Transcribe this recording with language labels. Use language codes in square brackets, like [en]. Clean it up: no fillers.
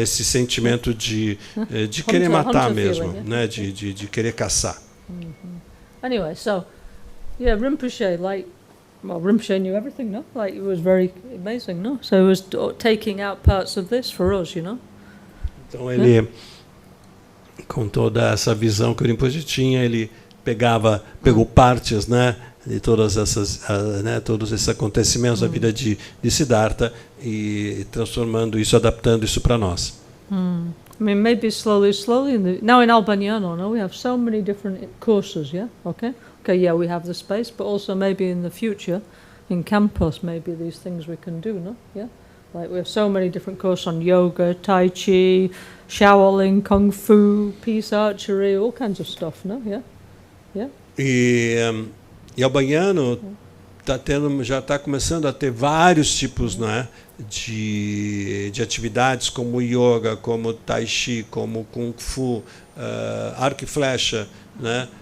[pt] Esse sentimento de querer matar mesmo, [en] feeling, [pt] né, de querer caçar. [en] Anyway, so yeah, Rinpoche, Rinpoche knew everything, no? Like, it was very amazing, no? So he was taking out parts of this for us, you know? Então ele, com toda essa visão que o Rinpoche tinha, ele pegou partes, né, de todas essas, né, todos esses acontecimentos da vida de Siddhartha e transformando isso, adaptando isso para nós. I mean, maybe slowly. Now in Albaniano, no, we have so many different courses, yeah? Okay, yeah, we have the space, but also maybe in the future, in campus, maybe these things we can do, no? Yeah? Like we have so many different courses on yoga, tai chi, Shaolin, kung fu, peace archery, all kinds of stuff, no? Yeah? Yeah? [pt] E Albaniano já está começando a ter vários tipos, né, de atividades como yoga, como tai chi, como kung fu, arco e flecha, né?